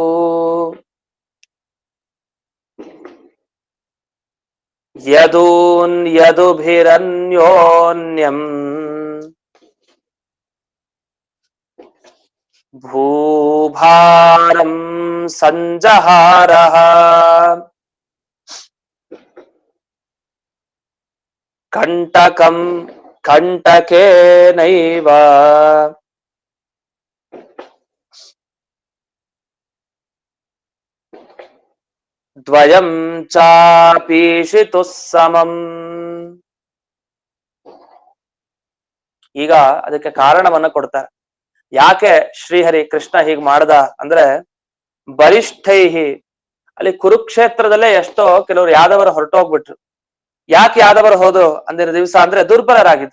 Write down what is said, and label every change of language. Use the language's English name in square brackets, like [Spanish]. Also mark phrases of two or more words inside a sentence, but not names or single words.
[Sanskrit] ಯದೂನ್ ಯದುಭಿರನ್ಯೋನ್ಯಂ ಭೂಭಾರಂ ಸಂಜಹಾರಃ ಕಂಟಕಂ ಕಂಟಕೇನೈವ ದ್ವಯಂ ಚಾಪೀಷಿತುಃ ಸಮಂ. [Kannada] ಈಗ ಅದಕ್ಕೆ ಕಾರಣವನ್ನ ಕೊಡ್ತಾರೆ. ಯಾಕೆ ಶ್ರೀಹರಿ ಕೃಷ್ಣ ಹೀಗ್ ಮಾಡ್ದ ಅಂದ್ರೆ, ಬಲಿಷ್ಠೈಹಿ, ಅಲ್ಲಿ ಕುರುಕ್ಷೇತ್ರದಲ್ಲೇ ಎಷ್ಟೋ ಕೆಲವರು ಯಾದವರು ಹೊರಟೋಗ್ಬಿಟ್ರು. ಯಾಕೆ ಯಾದವರು ಹೋದ್ರು ಅಂದಿನ ದಿವಸ ಅಂದ್ರೆ ದುರ್ಬಲರಾಗಿದ್ರು.